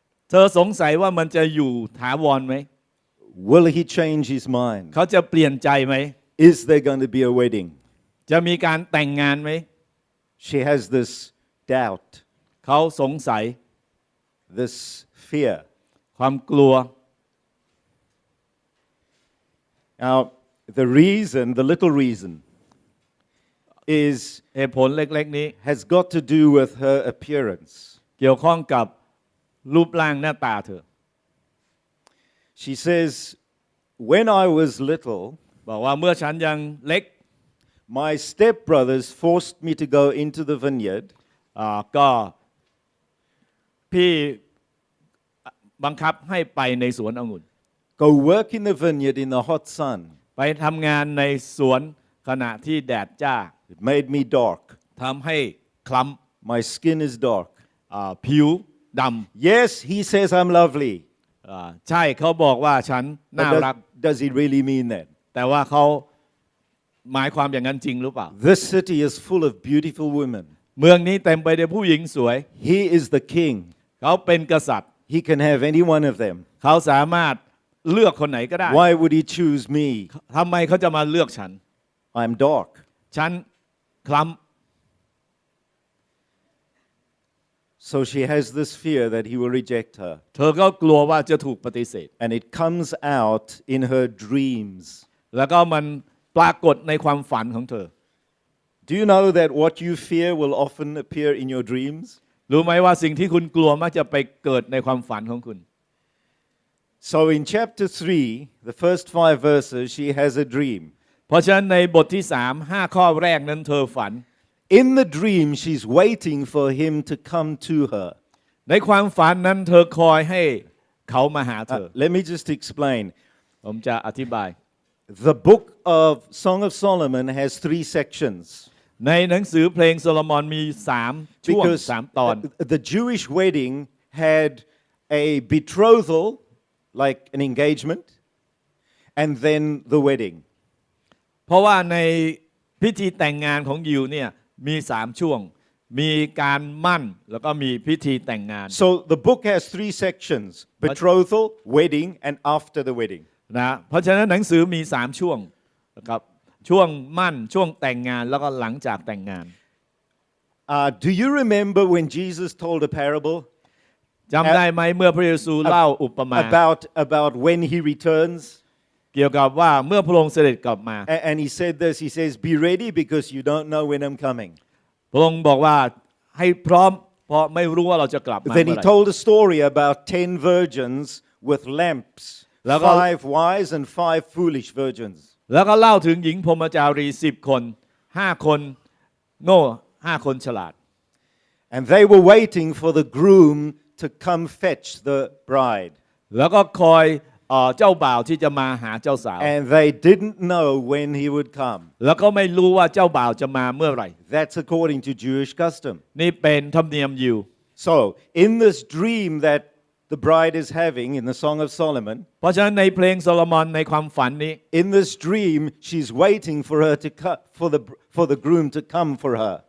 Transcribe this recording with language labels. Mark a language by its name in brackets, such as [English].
[Thai] เธอสงสัยว่ามันจะอยู่ถาวรไหม [English] Will he change his mind? [Thai] เขาจะเปลี่ยนใจไหม [English] Is there going to be a wedding? [Thai] จะมีการแต่งงานไหม [English] She has this doubt, [Thai] เขาสงสัย [English] this fear. [Thai] ความกลัว [English] Now, the little reason, is [Thai] เหตุผลเล็กๆนี้ [English] has got to do with her appearance. [Thai] เกี่ยวข้องกับรูปร่างหน้าตาเธอ [English] She says, when I was little, [Thai] บอกว่าเมื่อฉันยังเล็ก [English] my stepbrothers forced me to go into the vineyard [Thai] ก็พี่บังคับให้ไปในสวนองุ่น [English] go work in the vineyard in the hot sun. [Thai] ไปทำงานในสวนขณะที่แดดจ้า [English] It made me dark. [Thai] ทำให้คล้ [English] My skin is dark. [Thai] ำผิวด [English] Yes, he says I'm lovely. [Thai] ำใช่เขาบอกว่าฉันน่า [English] But [Thai] รัก [English] does he really mean that? [Thai] แต่ว่าเขาหมายความอย่างนั้นจริงหรือเปล่า [English] This city is full of beautiful women. [Thai] เมืองนี้เต็มไปด้วยผู้หญิงสวย [English] He is the king. [Thai] เขาเป็นกษัตริย์ [English] He can have any one of them. [Thai] เขาสามารถเลือกคนไหนก็ได้ [English] Why would he choose me? [Thai] ทำไมเขาจะมาเลือกฉัน [English] I'm dark. [Thai] ฉันคล้ [English] So she has this fear that he will reject her. [Thai] ำเธอก็กลัวว่าจะถูกปฏิเสธ [English] And it comes out in her dreams. [Thai] แล้วก็มันปรากฏในความฝันของเธอ [English] Do you know that what you fear will often appear in your dreams? [Thai] รู้ไหมว่าสิ่งที่คุณกลัวมักจะไปเกิดในความฝันของคุณ [English] So in chapter 3, the first 5 verses, she has a dream. [Thai] เพราะฉะนั้นในบทที่5 ข้อแรกนั้นเธอฝัน [English] In the dream, she's waiting for him to come to her. [Thai] ในความฝันนั้นเธอคอยให้เขามาหาเธอ [English] Let me just explain. [Thai] ผมจะอธิบาย [English] The book of Song of Solomon has 3 sections [Thai] ในหนังสือเพลงโซโลมอนมี3ช่วง [English] because [Thai] 3 ตอน [English] the Jewish wedding had a betrothal like an engagement and then the wedding [Thai] เพราะว่าในพิธีแต่งงานของยิวเนี่ยมี3ช่วงมีการมั่นแล้วก็มีพิธีแต่งงาน [English] So the book has 3 sections betrothal wedding and after the wedding [Thai] นะเพราะฉะนั้นหนังสือมี3ช่วงนะครับช่วงมั่นช่วงแต่งงานแล้วก็หลังจากแต่งงาน [English] Do you remember when Jesus told a parable [Thai] จำได้ไหมเมื่อพระเยซูเล่าอุปมา [English] about when he returns [Thai] เกี่ยวกับว่าเมื่อพระองค์เสด็จกลับมา [English] and he said this he says be ready because you don't know when I'm coming [Thai] พระองค์บอกว่าให้พร้อมเพราะไม่รู้ว่าเราจะกลับมา [English] Then he told a story about 10 virgins with lamps 5 wise and 5 foolish virgins [Thai] แล้วก็เล่าถึงหญิงพรหมจารี10 คน5 คนโง่5 คนฉลาด [English] and they were waiting for the groom to come fetch the bride [Thai] แล้วก็คอยเจ้าบ่าวที่จะมาหาเจ้าสาว [English] and they didn't know when he would come [Thai] แล้วก็ไม่รู้ว่าเจ้าบ่าวจะมาเมื่อไหร่ [English] That's according to Jewish custom [Thai] นี่เป็นธรรมเนียมยิว [English] So in this dream that the bride is having in the Song of Solomon [Thai] เพราะฉะนั้นในเพลงโซโลมอนในความฝันนี้ [English] in this dream she's waiting for her to for the groom to come for her